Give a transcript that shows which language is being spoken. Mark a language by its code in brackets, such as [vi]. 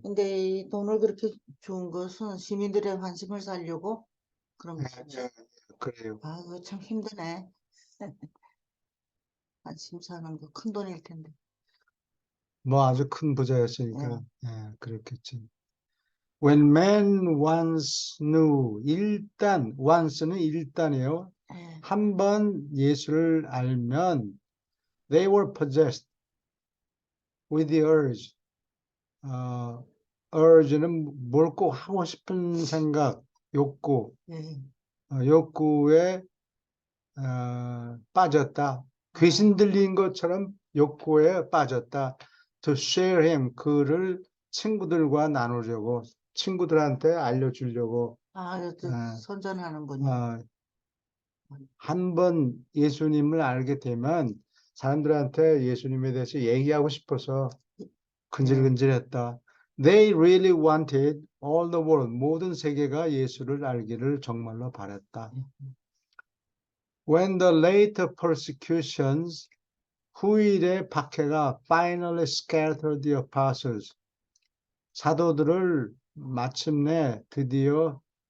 [ko] 근데 이 돈을 그렇게 준 것은 시민들의 관심을 살려고 그런 거죠. 그래요. 그거 참 힘드네. 심사하는 거 큰 돈일 텐데. 뭐 아주 큰 부자였으니까, 예. 그렇겠지. [en] When men once knew, [ko] 일단, once는 일단이에요. 예. 한 번 예수를 알면, [en] they were possessed with the urge. [ko] urge는 뭘 꼭 하고 싶은 생각, 욕구, 예. 욕구에 빠졌다. 귀신 들린 것처럼 욕구에 빠졌다. [en] To share him, [ko] 그를 친구들과 나누려고, 친구들한테 알려주려고. 이것도 어, 선전하는군요. 한 번 예수님을 알게 되면 사람들한테 예수님에 대해서 얘기하고 싶어서 근질근질했다. [en] They really wanted all the world, [ko] 모든 세계가 예수를 알기를 정말로 바랬다. [en] When the later persecutions, [ko] 후일의 박해가 [en] finally scattered the apostles, [ko] 사도들을 마침내 드디어